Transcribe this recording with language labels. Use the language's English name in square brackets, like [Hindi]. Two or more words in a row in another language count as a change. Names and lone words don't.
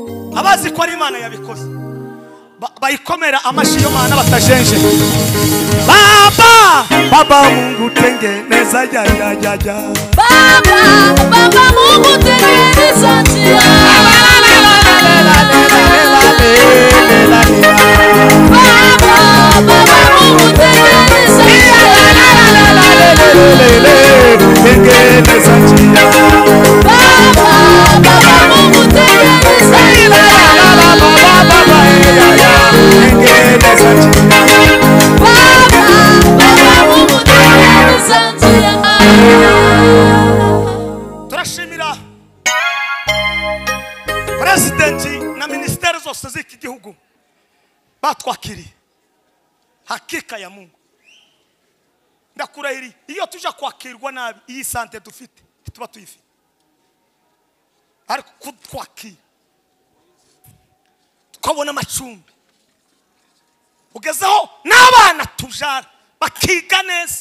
[Kinyarwanda] abazi ko ari Imana yabikoze bayikomera amashyi yo Mana batajenje. [Swahili] Baba Mungu tengeneza ya Baba Mungu tengeneza njia. Baba Mungu tengeneza njia. Tengeneza njia. Baba Mungu tengeneza njia. Tengeneza njia. [Kinyarwanda] Turashimira president na ministeri zose z'iki gihugu batwakiriye. [Swahili] Hakika ya Mungu [Kinyarwanda] ndakurahiri, iyo tuja kwakirwa nabi iyi sante dufite tuba tuyifite, ariko kutwakira tukabona amacumbi ugezeho n'abana tujara bakiga neza.